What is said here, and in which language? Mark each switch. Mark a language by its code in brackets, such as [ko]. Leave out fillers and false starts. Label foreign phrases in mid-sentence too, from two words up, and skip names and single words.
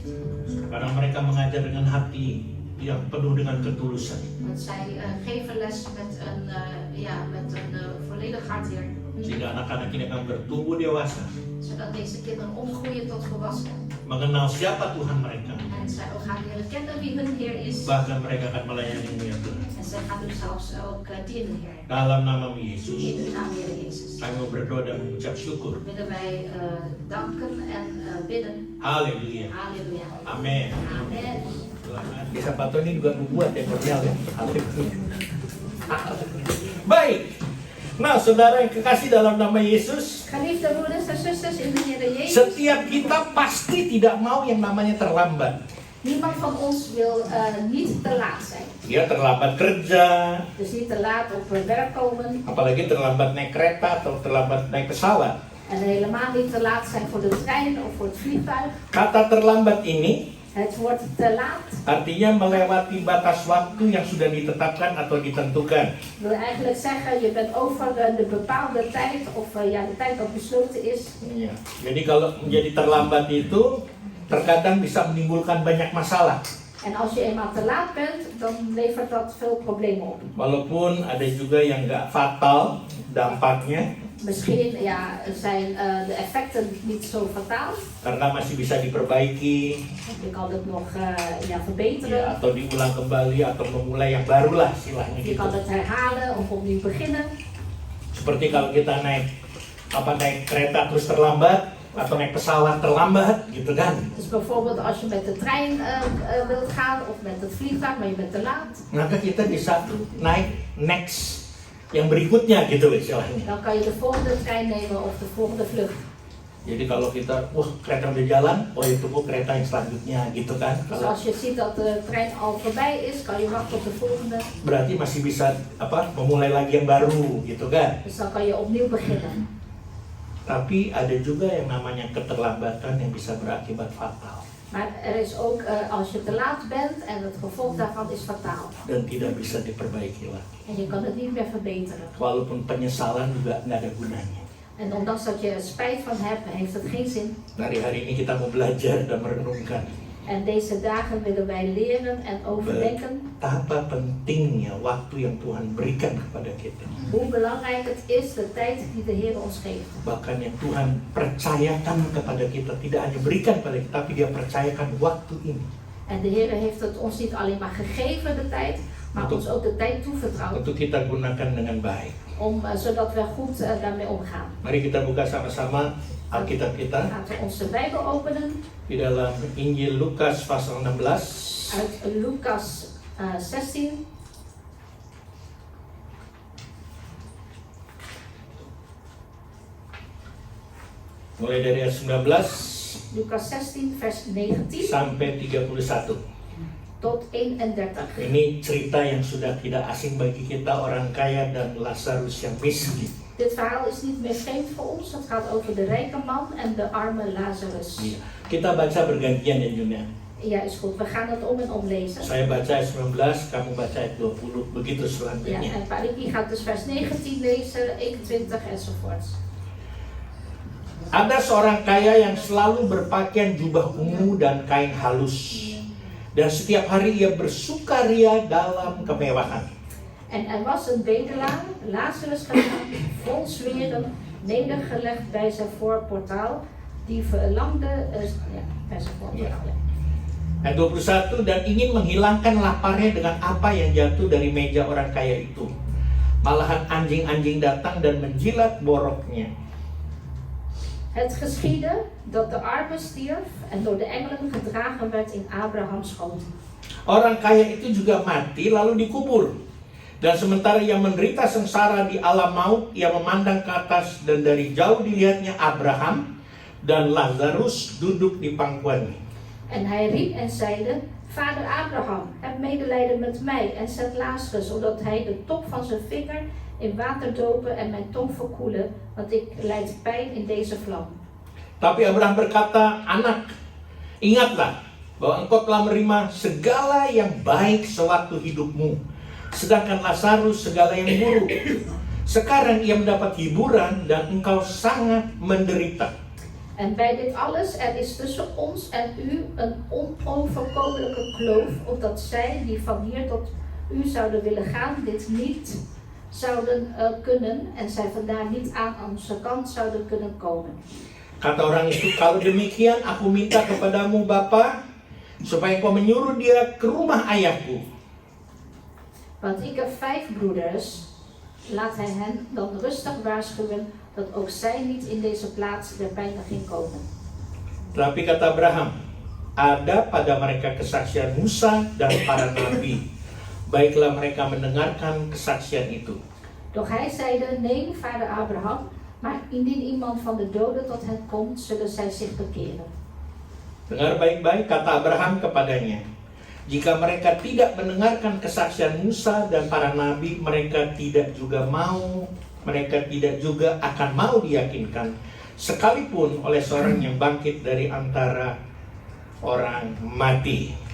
[id] Karena mereka mengajar dengan hati yang penuh dengan ketulusan. [nl] Want zij geven les met een volledig hart hier. [id] Sehingga anak-anak ini akan bertumbuh dewasa, [nl] Zodat deze kinderen omgroeien tot volwassenen. [id] mengenal siapa Tuhan mereka. [nl] En zij ook gaan leren kennen wie hun Heer is. [id] Bahkan mereka akan melayani-Mu ya Tuhan. [nl] En zij gaan u zelfs ook dienen, Heer. [id] Dalam nama-Mu Yesus, [nl] In de naam Heer Jezus. [id] kami mau berdoa dan mengucap syukur. [nl] Willen wij danken en bidden. [id] Haleluya. [nl] Halleluja. [id] Amin. [nl] Amen. [id] Di Sabato ini juga membuat ya Cornel ya. Haleluya. Baik. Nah, saudara yang kekasih dalam nama Yesus, [nl] Geliefde broeders en zusters in de Heer Jezus. [id] setiap kita pasti tidak mau yang namanya terlambat. [nl] Niemand van ons wil niet te laat zijn. [id] Dia terlambat kerja, [nl] Dus niet te laat op werk komen. [id] apalagi terlambat naik kereta atau terlambat naik pesawat. [nl] En helemaal niet te laat zijn voor de trein of voor het vliegtuig. [id] Kata terlambat ini [nl] Het wordt te laat. [id] artinya melewati batas waktu yang sudah ditetapkan atau ditentukan. [nl] Wil eigenlijk zeggen, je bent over de bepaalde tijd of de tijd dat besloten is. [id] Iya. Jadi kalau menjadi terlambat itu terkadang bisa menimbulkan banyak masalah. [nl] En als je eenmaal te laat bent, dan levert dat veel problemen op. [id] Walaupun ada juga yang nggak fatal dampaknya, [nl] Misschien zijn de effecten niet zo fataal. [id] karena masih bisa diperbaiki, [nl] Je kan het nog verbeteren. [id] ya, atau diulang kembali atau memulai yang baru lah istilahnya [nl] Je [id] gitu. [nl] kan het herhalen of opnieuw beginnen. [id] Seperti kalau kita naik kereta terus terlambat atau naik pesawat terlambat gitu kan. [nl] Dus bijvoorbeeld als je met de trein wilt gaan of met het vliegtuig, maar je bent te laat. [id] Maka kita bisa naik next yang berikutnya gitu istilahnya. [nl] Dan kan je de volgende trein nemen of de volgende vlucht. [id] Jadi kalau kita, kereta udah jalan, ya tunggu kereta yang selanjutnya gitu kan. [nl] Dus [id] Kalau [nl] als je ziet dat de trein al voorbij is, kan je wachten op de volgende. [id] berarti masih bisa memulai lagi yang baru gitu kan. [nl] Dus dan kan je opnieuw beginnen. [id] Tapi ada juga yang namanya keterlambatan yang bisa berakibat fatal [nl] Maar er is ook, als je te laat bent en het gevolg daarvan is fataal. [id] dan tidak bisa diperbaiki lagi. [nl] En je kan het niet meer verbeteren. [id] Walaupun penyesalan juga nggak ada gunanya. [nl] En ondanks dat je er spijt van hebt, heeft het geen zin. [id] Dari hari ini kita mau belajar dan merenungkan [nl] En deze dagen willen wij leren en overdenken [id] betapa pentingnya waktu yang Tuhan berikan kepada kita. [nl] hoe belangrijk het is, de tijd die de Heer ons geeft. [id] Bahkan yang Tuhan percayakan kepada kita, tidak hanya berikan kepada kita, tapi Dia percayakan waktu ini [nl] En de Heer heeft het ons niet alleen maar gegeven, de tijd, maar ons ook de tijd toevertrouwd. [id] untuk kita gunakan dengan baik. [nl] Zodat we goed daarmee omgaan. [id] Mari kita buka sama-sama Alkitab kita [nl] Laten we onze Bijbel openen [id] di dalam Injil Lukas pasal 16 [nl] uit Lucas 16. [id] mulai dari ayat 19 [nl] Lucas 16 vers 19 [id] sampai 31. [nl] tot 31. [id] Ini cerita yang sudah tidak asing bagi kita, orang kaya dan Lazarus yang miskin. [nl] Dit verhaal is niet meer vreemd voor ons. Het gaat over de rijke man en de arme Lazarus. [id] Iya. Kita baca bergantian ya Junia. [nl] Ja, is goed. We gaan het om en om lezen. [id] Saya baca ayat 19, kamu baca ayat 20, begitu [nl] Ja, [id] selanjutnya. [nl] en Pak Ricky gaat dus vers 19 lezen, 21 enzovoorts. [id] Ada seorang kaya yang selalu berpakaian jubah ungu dan kain halus. Dan setiap hari ia bersukaria dalam kemewahan. [nl] En er was een bedelaar, Lazarus genaamd, vol zweren, nedergelegd bij zijn voorportaal, die verlangde, bij zijn voorportaal. Ja. [id] Ayat 21, dan ingin menghilangkan laparnya dengan apa yang jatuh dari meja orang kaya itu. Malahan anjing-anjing datang dan menjilat boroknya. [nl] Het geschiedde dat de arme stierf en door de engelen gedragen werd in Abrahams schoot. [id] Orang kaya itu juga mati lalu dikubur. Dan sementara ia menderita sengsara di alam maut, ia memandang ke atas dan dari jauh dilihatnya Abraham dan Lazarus duduk di pangkuannya. [nl] En hij riep en zeide: Vader Abraham, heb medelijden met mij en zet Lazarus, zodat hij de top van zijn vinger in water dopen en mijn tong verkoelen, want ik lijd pijn in deze vlam. [id] Tapi Abraham berkata, anak, ingatlah bahwa engkau telah menerima segala yang baik sewaktu hidupmu, sedangkan Lazarus segala yang buruk. Sekarang ia mendapat hiburan dan engkau sangat menderita. [nl] En bij dit alles, er is tussen ons en u een onoverkomelijke kloof, opdat zij die van hier tot u zouden willen gaan, dit niet zouden kunnen en zij vandaar niet aan onze kant zouden kunnen komen. [id] Kata orang itu, kalau demikian aku minta kepadamu Bapa, supaya engkau menyuruh dia ke rumah ayahku. [nl] Want ik heb 5 broeders, laat hij hen dan rustig waarschuwen, dat ook zij niet in deze plaats der pijniging komen. [id] Tapi kata Abraham, ada pada mereka kesaksian Musa dan para nabi. Baiklah mereka mendengarkan kesaksian itu. Doch hij zeide: Nee, vader Abraham, maar indien iemand van de doden tot hen komt, zullen zij zich bekeren. Dengar baik-baik kata Abraham kepadanya. Jika mereka tidak mendengarkan kesaksian Musa dan para nabi, mereka tidak juga akan mau diyakinkan, sekalipun oleh seorang yang bangkit dari antara orang mati.